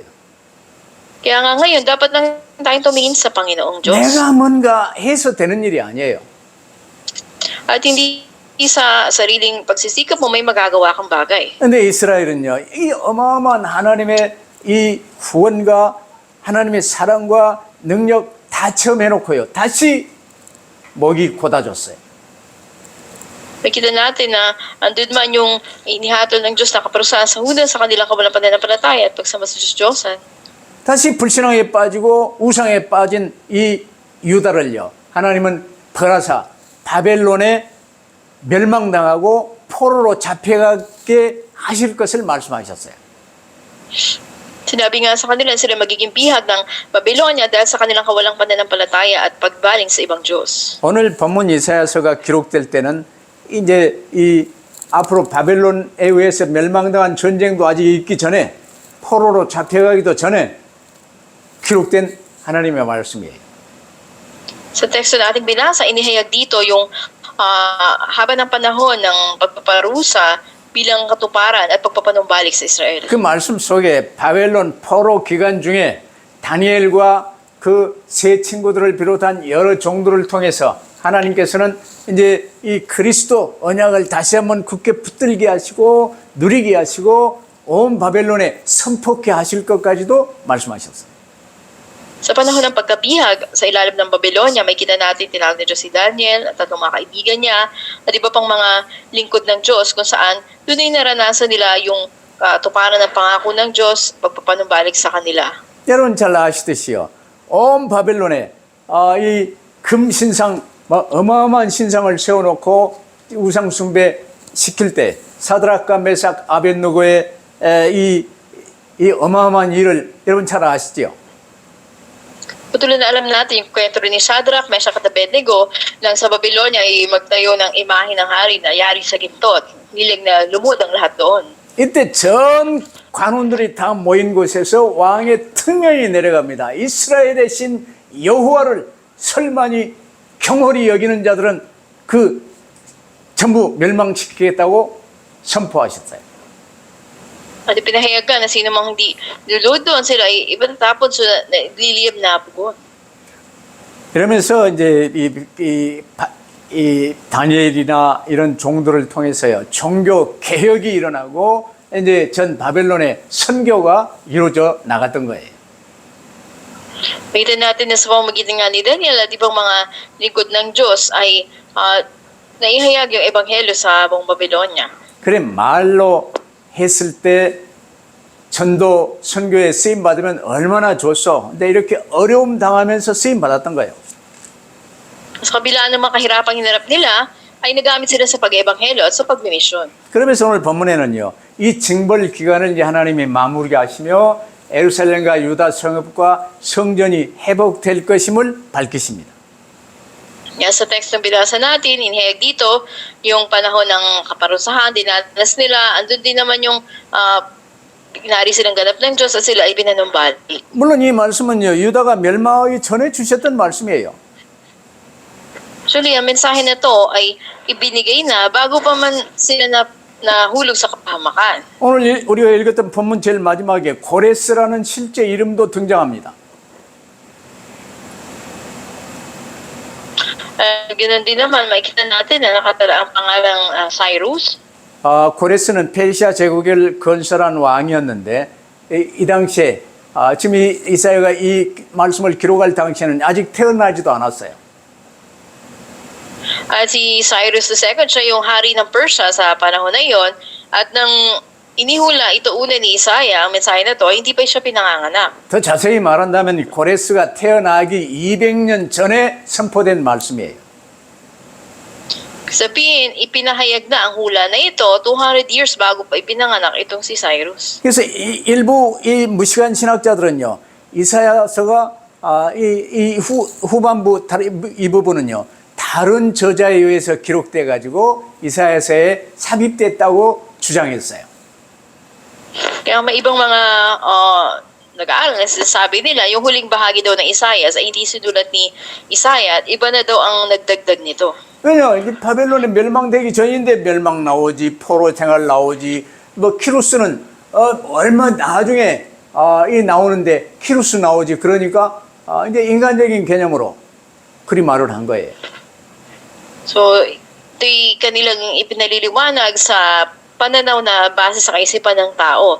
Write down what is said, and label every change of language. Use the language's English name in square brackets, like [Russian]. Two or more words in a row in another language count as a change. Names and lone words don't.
[Filipino] Kaya nga ngayon, dapat lang tayong tumingin sa Panginoong Diyos. [Korean] 내가 뭔가 해서 되는 일이 아니에요. [Filipino] At hindi sa sariling pagsisikap mo may magagawa kang bagay. [Korean] 근데 이스라엘은요, 이 어마어마한 하나님의 이 구원과 하나님의 사랑과 능력 다 처음 해놓고요, 다시 목이 곧아졌어요. [Filipino] Nakita natin na andun man yung inihatol ng Diyos na kaparusahan sa hunan sa kanilang kawalang pananampalataya at pagsama sa Diyos-Diyosan. [Korean] 다시 불신앙에 빠지고 우상에 빠진 이 유다를요, 하나님은 벌하사 바벨론에 멸망당하고 포로로 잡혀가게 하실 것을 말씀하셨어요. [Filipino] Sinabi nga sa kanila sila magiging bihag ng Babylonia dahil sa kanilang kawalang pananampalataya at pagbaling sa ibang Diyos. [Korean] 오늘 본문 이사야서가 기록될 때는 이제 이 앞으로 바벨론에 의해서 멸망당한 전쟁도 아직 있기 전에, 포로로 잡혀가기도 전에 기록된 하나님의 말씀이에요. [Filipino] Sa teksto na ating binasa, inihayag dito yung haba ng panahon ng pagpaparusa bilang katuparan at pagpapanumbalik sa Israel. [Korean] 그 말씀 속에 바벨론 포로 기간 중에 다니엘과 그 세 친구들을 비롯한 여러 종들을 통해서 하나님께서는 이제 이 그리스도 언약을 다시 한번 굳게 붙들게 하시고 누리게 하시고 온 바벨론에 선포케 하실 것까지도 말씀하셨어요. [Filipino] Sa panahon ng pagkabihag sa ilalim ng Babylonia, may kita natin tinawag ni Diyos si Daniel at tatlong mga kaibigan niya at iba pang mga lingkod ng Diyos kung saan doon ay naranasan nila yung tuparan ng pangako ng Diyos, pagpapanumbalik sa kanila. [Korean] 여러분 잘 아시듯이요, 온 바벨론에 이 금신상, 어마어마한 신상을 세워놓고 우상 숭배 시킬 때 사드락과 메삭 아벳느고의 이 어마어마한 일을 여러분 잘 아시죠? [Filipino] Patuloy na alam natin yung kwento rin ni Shadrach, Meshach at Abednego lang sa Babylonia ay magtayo ng imahe ng hari na yari sa ginto at hilig na lumod ang lahat doon. [Korean] 이때 전 관원들이 다 모인 곳에서 왕의 특명이 내려갑니다. 이스라엘의 신 여호와를 설마니 경홀히 여기는 자들은 그 전부 멸망시키겠다고 선포하셨어요. [Filipino] At ipinahayagan na sino mang hindi lulod doon sila ay ipatatapon sa liliyab na pugon. [Korean] 이러면서 이제 이 다니엘이나 이런 종들을 통해서요 종교 개혁이 일어나고 이제 전 바벨론의 선교가 이루어져 나갔던 거예요. [Filipino] Makita natin na sa pamamagitan nga ni Daniel at ibang mga lingkod ng Diyos ay naihayag yung ebanghelyo sa buong Babylonia. [Korean] 그래 말로 했을 때 전도 선교에 쓰임 받으면 얼마나 좋소. 근데 이렇게 어려움 당하면서 쓰임 받았던 거예요. [Filipino] Sa kabila ng mga kahirapang hinarap nila, ay nagamit sila sa pag-ebanghelyo at sa pagmimisyon. [Korean] 그러면서 오늘 본문에는요. 이 징벌 기간을 이제 하나님이 마무리하시며 예루살렘과 유다 성읍과 성전이 회복될 것임을 밝히십니다. [Filipino] Yan sa text na binasa natin, inihayag dito, yung panahon ng kaparusahan, dinanas nila, andun din naman yung inari silang ganap ng Diyos at sila ay pinanumbalik. [Korean] 물론 이 말씀은요. 유다가 멸망하기 전에 주셨던 말씀이에요. [Filipino] Actually, ang mensahe na to ay ibinigay na bago pa man sila nahulog sa kapahamakan. [Korean] 오늘 우리가 읽었던 본문 제일 마지막에 고레스라는 실제 이름도 등장합니다. [Filipino] Ganun din naman, makikita natin na nakatala ang pangalang Cyrus. [Korean] 고레스는 페르시아 제국을 건설한 왕이었는데 이 당시에 지금 이사야가 이 말씀을 기록할 당시에는 아직 태어나지도 않았어요. [Filipino] At si Cyrus II, siya yung hari ng Persia sa panahon na yon. At nang inihula ito una ni Isaiah, ang mensahe na to, hindi pa siya pinanganganak. [Korean] 더 자세히 말한다면 고레스가 태어나기 200년 전에 선포된 말씀이에요. [Filipino] Sabihin, ipinahayag na ang hula na ito 200 years bago pa ipinanganak itong si Cyrus. [Korean] 그래서 일부 이 무식한 신학자들은요, 이사야서가 후반부 이 부분은요, 다른 저자에 의해서 기록돼 가지고 이사야서에 삽입됐다고 주장했어요. Kaya may ibang mga nag-aaral na sinasabi nila, yung huling bahagi daw ng Isaiah ay hindi sinulat ni Isaiah at iba na daw ang nagdagdag nito. 왜냐, 이게 바벨론에 멸망되기 전인데 멸망 나오지, 포로 생활 나오지, 뭐 키루스는 얼마 나중에 이 나오는데 키루스 나오지. 그러니까 이제 인간적인 개념으로 그리 말을 한 거예요. [Filipino] So, ito'y kanilang ipinaliliwanag sa pananaw na base sa kaisipan ng tao.